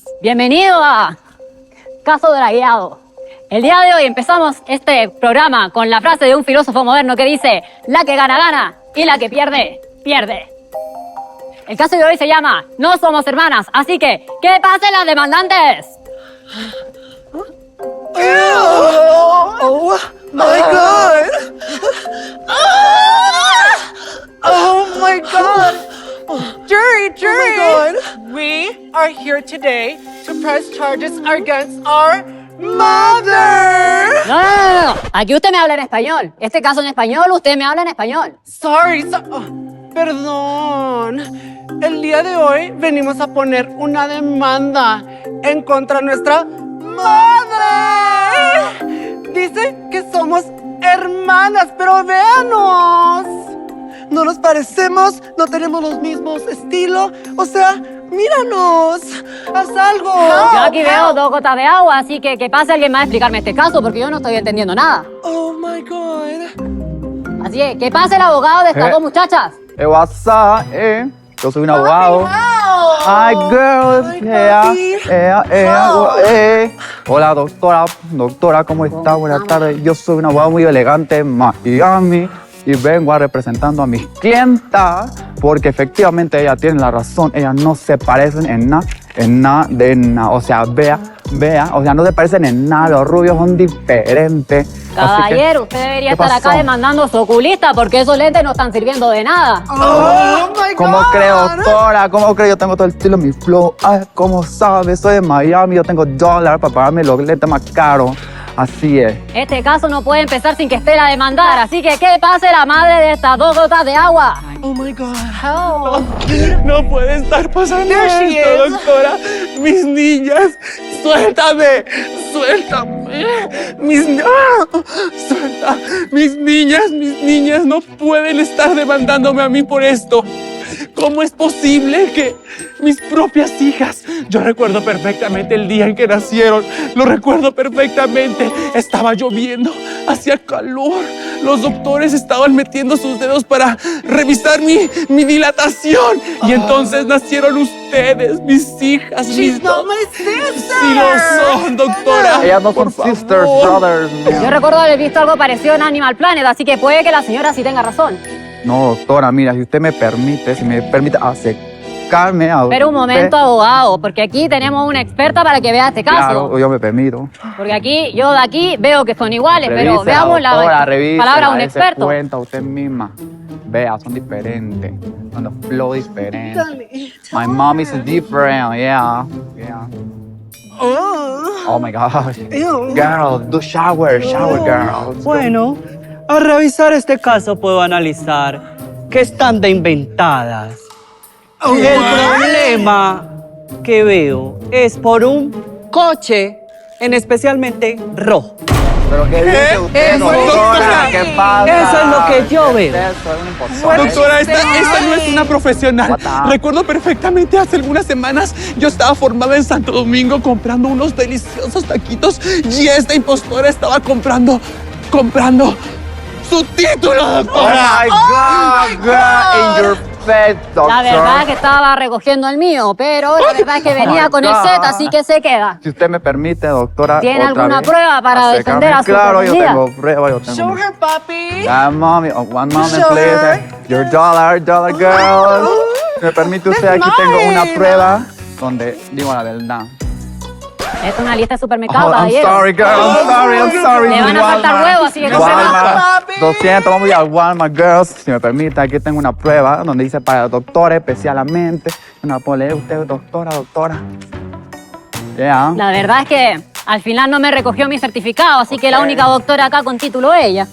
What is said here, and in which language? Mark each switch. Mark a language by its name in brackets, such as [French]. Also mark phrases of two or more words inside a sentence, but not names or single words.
[Spanish] Bienvenido a Caso Dragueado. El día de hoy empezamos este programa con la frase de un filósofo moderno que dice: la que gana, gana, y la que pierde, pierde. El caso de hoy se llama No Somos Hermanas, así que ¡que pasen las demandantes! [English] Oh my God! Oh my God! Jury! Oh my God. We are here today to press charges against our mother! [Spanish] No. Aquí usted me habla en español. Este caso en español, usted me habla en español. Sorry. Perdón. El día de hoy venimos a poner una demanda en contra de nuestra madre. Dice que somos hermanas, pero véanos. No nos parecemos, no tenemos los mismos estilos. O sea, míranos. Haz algo. Yo aquí veo 2 gotas de agua, así que pase alguien más a explicarme este caso porque yo no estoy entendiendo nada. [English] Oh my God. [Spanish] Así que pase el abogado de estas 2 muchachas. [English] What's up, [Spanish] Yo soy un abogado. [English] Hi, girls. [Spanish] Hola, doctora. Doctora, ¿cómo está? Buenas tardes. Yo soy un abogado muy elegante en Miami y vengo representando a mis clientas porque efectivamente ellas tienen la razón. Ellas no se parecen en nada. O sea, vea. O sea, no se parecen en nada. Los rubios son diferentes. Caballero, usted debería estar acá demandando a su oculista porque esos lentes no están sirviendo de nada. [English] Oh my God. [Spanish] ¿Cómo creo, doctora? ¿Cómo creo? Yo tengo todo el estilo, mi flow. Ay, ¿cómo sabes? Soy de Miami. Yo tengo $1 para pagarme los lentes más caros. Así es. Este caso no puede empezar sin que esté la demandada, así que pase la madre de estas 2 gotas de agua. Oh my God. No puede estar pasando esto, doctora. Mis niñas, suéltame. Mis niñas no pueden estar demandándome a mí por esto. ¿Cómo es posible que mis propias hijas? Yo recuerdo perfectamente el día en que nacieron. Lo recuerdo perfectamente. Estaba lloviendo, hacía calor. Los doctores estaban metiendo sus dedos para revisar mi dilatación. Y entonces nacieron ustedes, mis hijas. [English] She's not my sister. [Spanish] Sí lo son, doctora. Ellas no son [English] sisters, brothers. [Spanish] Yo recuerdo haber visto algo parecido en Animal Planet, así que puede que la señora sí tenga razón. No, doctora, mira, si usted me permite acercarme a usted. Pero un momento, abogado, porque aquí tenemos una experta para que vea este caso. Claro, yo me permito. Porque yo de aquí veo que son iguales, pero veamos la palabra de un experto. Cuenta usted misma. Vea, son diferentes. Son los flow diferentes. [English] My mom is different, yeah. Oh my God. Girl, do shower, girl. [Spanish] Bueno, al revisar este caso puedo analizar que están de inventadas. El problema que veo es por un coche, en especialmente rojo. ¿Pero qué dice usted, Eso, doctora? ¿Qué pasa? Eso es lo que yo veo. Doctora, esta no es una profesional. Recuerdo perfectamente hace algunas semanas yo estaba formada en Santo Domingo comprando unos deliciosos taquitos y esta impostora estaba comprando su título, doctora. [English] Oh my God, girl, in your face, doctor. [Spanish] La verdad es que estaba recogiendo el mío, pero la verdad es que venía con el set, así que se queda. Si usted me permite, doctora. ¿Tiene otra alguna vez, prueba para acércame. defender a su Claro, yo comunidad? tengo prueba, yo tengo. [English] Show her, papi. Yeah, mommy. Oh, one moment, Show please. Your dollar girl. [Spanish] ¿Me permite usted? Aquí tengo una prueba donde digo la verdad. Es una lista de supermercado, [English] Oh, I'm [Spanish] caballero. [English] sorry, girl. I'm sorry. [Spanish] Le van a faltar Walmart. huevos, así que no se Walmart. 200, vamos a ir al Walmart, girls. Si me permite, aquí tengo una prueba donde dice para doctores especialmente. Una puede leer usted, doctora. [English] Yeah. [Spanish] La verdad es que al final no me recogió mi certificado, así que la única doctora acá con título es ella.